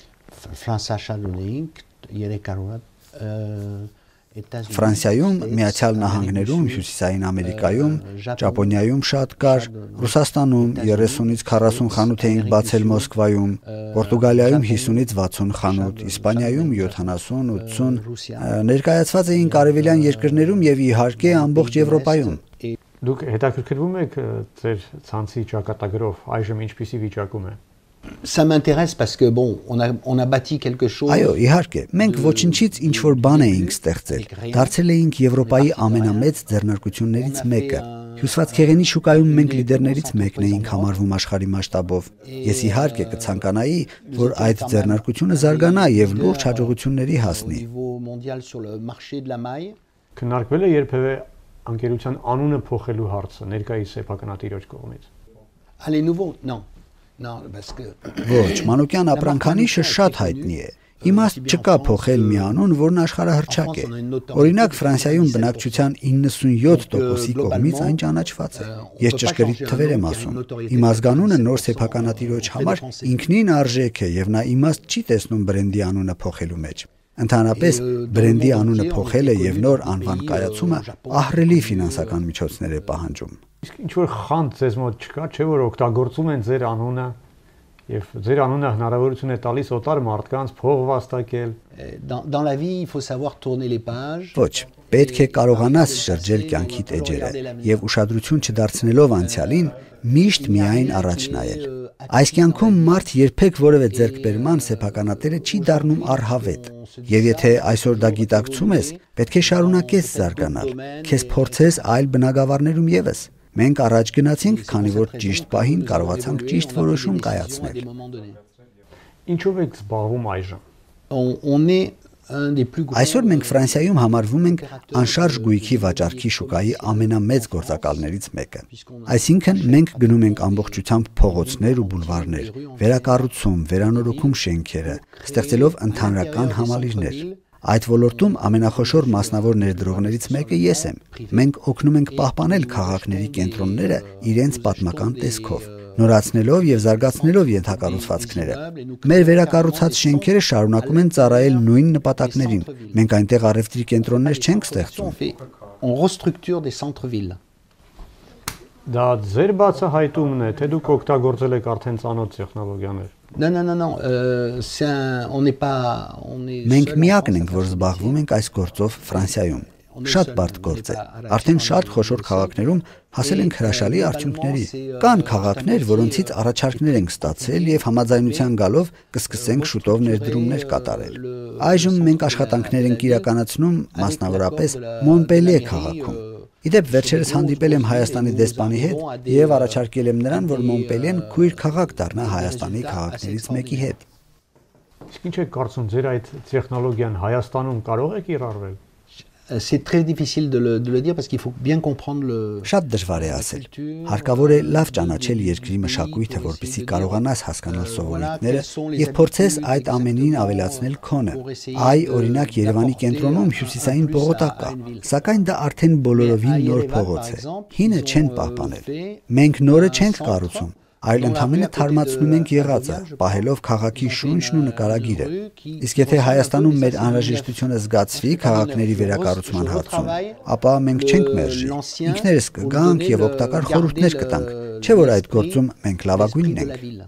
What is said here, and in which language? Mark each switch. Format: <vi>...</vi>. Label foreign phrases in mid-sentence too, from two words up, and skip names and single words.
<hy>Ֆրանսիայում, Միացյալ Նահանգներում, Հյուսիսային Ամերիկայում, Ճապոնիայում շատ կար, Ռուսաստանում 30-ից 40 խանութ էինք բացել Մոսկվայում, Պորտուգալիայում 50-ից 60 խանութ, Իսպանիայում 70-80, ներկայացված էին արևելյան երկրներում եւ իհարկե ամբողջ Եվրոպայում։ Դուք հետաքրքրվում եք ձեր ցանցի ճակատագրով, այժմ ինչպիսի վիճակում է։</hy> <fr>Ça m'intéresse parce que bon, on a bâti quelque chose.</fr> <hy>Այո, իհարկե, մենք ոչնչից ինչ որ բան էինք ստեղծել։ Դարձել էինք Եվրոպայի ամենամեծ ձեռնարկություններից մեկը։ Հյուսվածքեղենի շուկայում մենք լիդերներից մեկն էինք համարվում աշխարհի մասշտաբով։ Ես իհարկե կցանկանայի, որ այդ ձեռնարկությունը զարգանա եւ լուրջ հաջողությունների հասնի։ Քննարկվել է երբևէ անկերության անունը փոխելու հարցը ներկայիս սեփականատիրոջ կողմից։</hy> <fr>Allez nouveau, non. Non, parce que</fr> <hy>Ոչ, Մանուկյան ապրանքանիշը շատ հայտնի է։ Իմաստ չկա փոխել մի անուն, որն աշխարհահռչակ է։ Օրինակ Ֆրանսիայում բնակչության 97%-ի կողմից այն ճանաչված է։ Ես ճշգրիտ թվեր եմ ասում։ Իմ ազգանունը նոր սեփականատիրոջ համար ինքնին արժեք է եւ նա իմաստ չի տեսնում բրենդի անունը փոխելու մեջ։ Ընդհանրապես բրենդի անունը փոխելը եւ նոր անվան կայացումը ահռելի ֆինանսական միջոցներ է պահանջում։ Իսկ ինչ որ խանդ ձեզ մոտ չկա, չէ՞ որ օգտագործում են ձեր անունը եւ ձեր անունը հնարավորություն է տալիս օտար մարդկանց փող վաստակել։</hy> <fr>Dans la vie, il faut savoir tourner les pages.</fr> <hy>Ոչ, պետք է կարողանաս շրջել կյանքի էջերը եւ ուշադրություն չդարձնելով անցյալին միշտ միայն առաջ նայել։ Այս կյանքում մարդ երբեք որևէ ձեռքբերման սեփականատերը չի դառնում առհավետ։ Եվ եթե այսօր դա գիտակցում ես, պետք է շարունակես զարգանալ, քեզ փորձես այլ բնագավառներում եւս։ Մենք առաջ գնացինք, քանի որ ճիշտ պահին կարողացանք ճիշտ որոշում կայացնել։ Ինչով եք զբաղվում այժմ։</hy> <fr>On est un des plus gros.</fr> <hy>Այսօր մենք Ֆրանսիայում համարվում ենք անշարժ գույքի վաճառքի շուկայի ամենամեծ գործակալներից մեկը։ Այսինքն մենք գնում ենք ամբողջությամբ փողոցներ ու բուլվարներ, վերակառուցում, վերանորոգում շենքերը, ստեղծելով ընդհանրական համալիրներ։ Այդ ոլորտում ամենախոշոր մասնավոր ներդրողներից մեկը ես եմ։ Մենք օգնում ենք պահպանել քաղաքների կենտրոնները իրենց պատմական տեսքով, նորացնելով եւ զարգացնելով ենթակառուցվածքները։ Մեր վերակառուցած շենքերը շարունակում են ծառայել նույն նպատակներին։ Մենք այնտեղ առևտրի կենտրոններ չենք ստեղծում։</hy> <fr>On restructure des centres-villes.</fr> <hy>Դա ձեր բացահայտումն է, թե դուք օգտագործել եք արդեն ծանոթ տեխնոլոգիաներ։</hy> <fr>Non, on n'est pas, on est.</fr> <hy>Մենք միակն ենք, որ զբաղվում ենք այս գործով Ֆրանսիայում։ Շատ բարդ գործ է։ Արդեն շատ խոշոր քաղաքներում հասել ենք հրաշալի արդյունքների։ Կան քաղաքներ, որոնցից առաջարկներ ենք ստացել եւ համաձայնության գալով կսկսենք շուտով ներդրումներ կատարել։ Այժմ մենք աշխատանքներ ենք իրականացնում մասնավորապես Մոնպելիե քաղաքում։ Իդեպ վերջերս հանդիպել եմ Հայաստանի դեսպանի հետ եւ առաջարկել եմ նրան, որ Մոնպելիեն քույր քաղաք դառնա Հայաստանի քաղաքներից մեկի հետ։ Իսկ ինչ եք կարծում, ձեր այդ տեխնոլոգիան Հայաստանում կարող է կիրառվել։</hy> <fr>C'est très difficile de le dire parce qu'il faut bien comprendre le.</fr> <hy>Շատ դժվար է ասել։ Հարկավոր է լավ ճանաչել երկրի մշակույթը, որպեսզի կարողանաս հասկանալ սովորույթները եւ փորձես այդ ամենին ավելացնել քոնը։ Այ օրինակ Երևանի կենտրոնում հյուսիսային պողոտակ կա, սակայն դա արդեն բոլորովին նոր փողոց է։ Հինը չեն պահպանել։ Մենք նորը չենք կառուցում, այլ ընդհանրապես թարմացնում ենք եղածը, պահելով քաղաքի շունչն ու նկարագիրը։ Իսկ եթե Հայաստանում մեր անհրաժեշտությունը զգացվի քաղաքների վերակառուցման հարցում, ապա մենք չենք մերժի։ Ինքներս կգանք եւ օգտակար խորհուրդներ կտանք, չէ՞ որ այդ գործում մենք լավագույնն ենք։</hy>